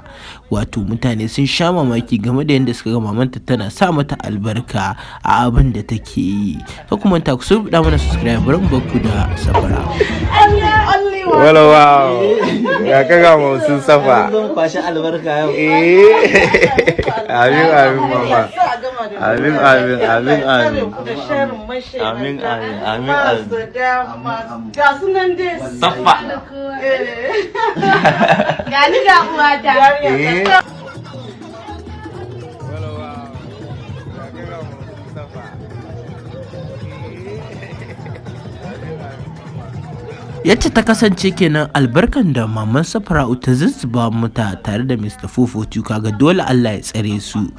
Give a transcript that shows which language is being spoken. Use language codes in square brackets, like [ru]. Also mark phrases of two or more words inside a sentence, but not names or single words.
[ha] Wato mutane sun sha mamaki game da yanda suka ga mamanta tana sa mata albarka a abin da take yi. Kar ku manta ku subscribe mana subscribe. Bari mu barku da Safara'u. Wala wow. Ya kaga mu sun safa. Zan kwashi albarka yau. Amin amin mama. Amin amin amin amin. Amin amin amin amin. Ga sunan dai Safa. Gani ga uwata. Wala wow. Ya kaga mu sun safa. Yadda ta kasance kenan albarkan da maman Safara'u ta zuzzuba mata tare da Mr442 kaga dole Allah ya tsare su.